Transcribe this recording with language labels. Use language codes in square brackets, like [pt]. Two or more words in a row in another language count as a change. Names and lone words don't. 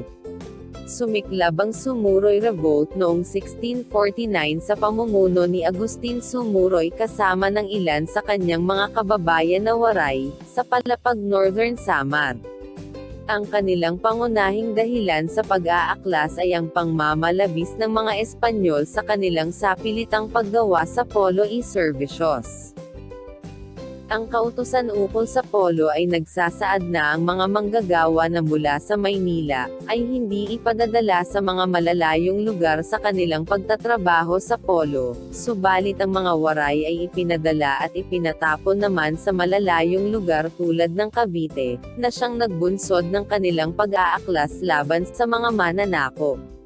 [tl] Sumiklab ang Sumuroy Revolt noong 1649 sa pamumuno ni Agustin Sumuroy kasama ng ilan sa kanyang mga kababayan na waray, sa palapag Northern Samar. Ang kanilang pangunahing dahilan sa pag-aaklas ay ang pangmamalabis ng mga Espanyol sa kanilang sapilitang paggawa sa [es] polo y servicios. [tl] Ang kautusan ukol sa polo ay nagsasaad na ang mga manggagawa na mula sa Maynila, ay hindi ipadadala sa mga malalayong lugar sa kanilang pagtatrabaho sa polo, subalit ang mga waray ay ipinadala at ipinatapon naman sa malalayong lugar tulad ng Cavite, na siyang nagbunsod ng kanilang pag-aaklas laban sa mga mananakop.